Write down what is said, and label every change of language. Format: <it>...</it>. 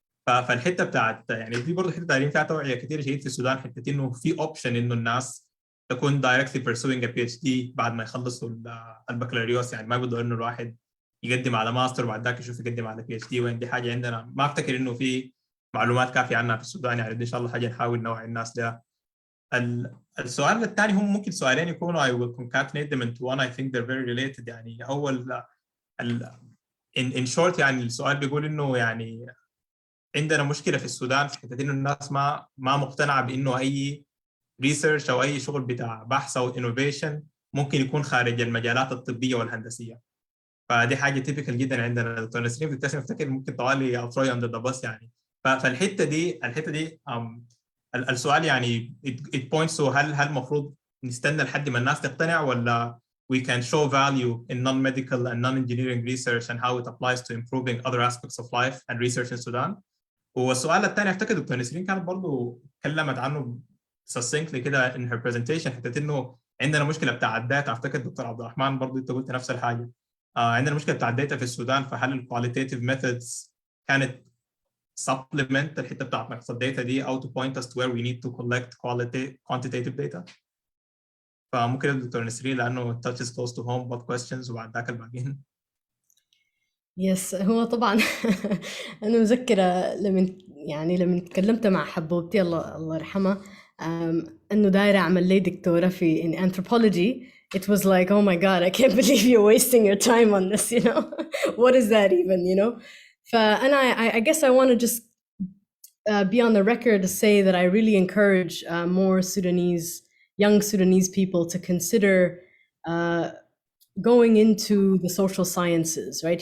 <ar>فالحتة بتاعت يعني دي برضه حتة تعليم فيها توعية كتير شديد في السودان، حتة إنه في option إنه الناس تكون</ar> <en>directly pursuing a PhD</en> <ar>بعد ما يخلصوا البكالوريوس. يعني ما بدو إنه الواحد يقدم على ماستر وبعد ذاك يشوف يقدم على PhD، وين دي حاجة عندنا ما أفتكر إنه في معلومات كافية عنها في السودان. يعني إن شاء الله حاجة نحاول نوعي الناس لها. السؤال الثاني هم ممكن سؤالين يكونوا</ar> <en>I will concatenate them into one. I think they're very related.</en> <ar>يعني أول</ar> <en>in short</en> <ar>يعني السؤال بيقول إنه يعني عندنا مشكلة في السودان في حتة إنه الناس ما مقتنعة بإنه أي research أو أي شغل بتاع بحث أو innovation ممكن يكون خارج المجالات الطبية والهندسية. فدي حاجة typical جدا عندنا. دكتور نسرين بتبتسم افتكر ممكن طوالي أو ثروي</ar> <en>under the bus</en> <ar>يعني. فالحتة دي السؤال يعني it points to هل المفروض نستنى لحد ما الناس تقتنع، ولا</ar> <en>we can show value in non-medical and non-engineering research and how it applies to improving other aspects of life and research in Sudan.</en> <ar>والسؤال الثاني افتكر دكتور نسرين كانت برضو تكلمت عنه</ar> <en>succinctly</en> <ar>كده</ar> <en>in her presentation،</en> <ar>حتى انه عندنا مشكله بتاع الداتا. افتكر دكتور عبد الرحمن برضو انت قلت نفس الحاجه. عندنا مشكله بتاع الداتا في السودان، فهل الكواليتيف methods كانت supplement الحته بتاعت نقص الداتا دي او</ar> <en>to point us to where we need to collect quantitative data؟</en> <ar>فممكن الدكتور نسرين لانه</ar> <en>touches close to home both questions</en> <ar>وبعد ذاك الباقيين. يس، هو طبعا انا مذكره لما تكلمت مع حبوبتي الله يرحمها انه دايره اعمل لي دكتوره في</ar> <en>in anthropology. It was like, oh my god, I can't believe you're wasting your time on this, what is that even, and I guess I want to just be on the record to say that I really encourage more young Sudanese people to consider going into the social sciences, right?</en>